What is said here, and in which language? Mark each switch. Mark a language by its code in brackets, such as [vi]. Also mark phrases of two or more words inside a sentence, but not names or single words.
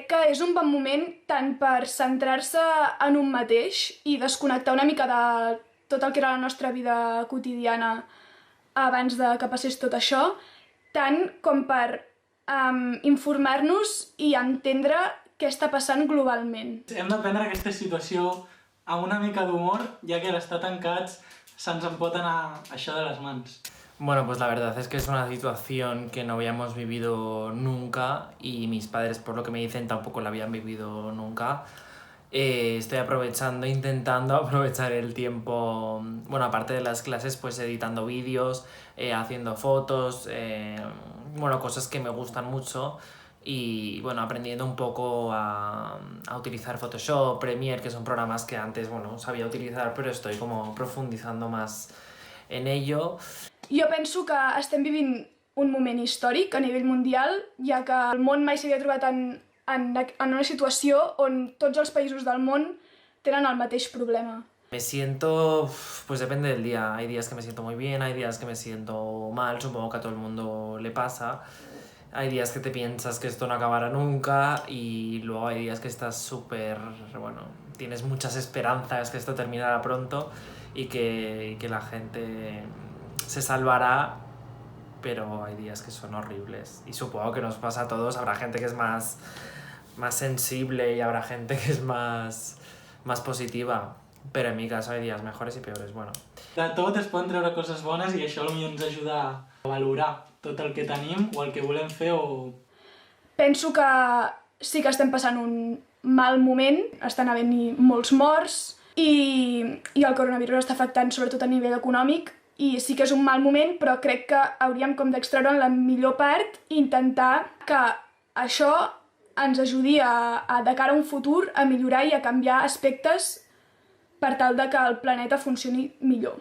[ca] que és un bon moment tant per centrar-se en un mateix i desconnectar una mica de tot el que era la nostra vida quotidiana abans de que passés tot això, tant com per informar-nos i entendre què està passant globalment. Hem de prendre aquesta situació amb una mica d'humor, ja que l'estar tancats se'ns en pot anar això de les mans. [es] Bueno, pues la verdad es que es una situación que no habíamos vivido nunca y mis padres, por lo que me dicen, tampoco la habían vivido nunca. Estoy intentando aprovechar el tiempo, bueno, aparte de las clases, pues editando vídeos, haciendo fotos, bueno, cosas que me gustan mucho y, bueno, aprendiendo un poco a utilizar Photoshop, Premiere, que son programas que antes, bueno, sabía utilizar, pero estoy como profundizando más en ello. [ca] Jo penso que estem vivint un moment històric a nivell mundial, ja que el món mai s'havia trobat en una situació on tots els països del món tenen el mateix problema. [es] Me siento, pues depende del día. Hay días que me siento muy bien, hay días que me siento mal, supongo que a todo el mundo le pasa. Hay días que te piensas que esto no acabará nunca y luego hay días que estás súper, bueno, tienes muchas esperanzas que esto terminará pronto y que la gente se salvará, pero hay días que son horribles y supongo que nos pasa a todos. Habrá gente que es más sensible y habrá gente que es más positiva, pero en mi caso hay días mejores y peores, bueno. [ca] De tot es poden treure coses bones i això potser ens ajuda a valorar tot el que tenim o el que volem fer o... Penso que sí que estem passant un mal moment, estan havent-hi molts morts i el coronavirus està afectant sobretot a nivell econòmic i sí que és un mal moment, però crec que hauríem com d'extreure'n la millor part i intentar que això ens ajudi de cara a un futur a millorar i a canviar aspectes per tal de que el planeta funcioni millor.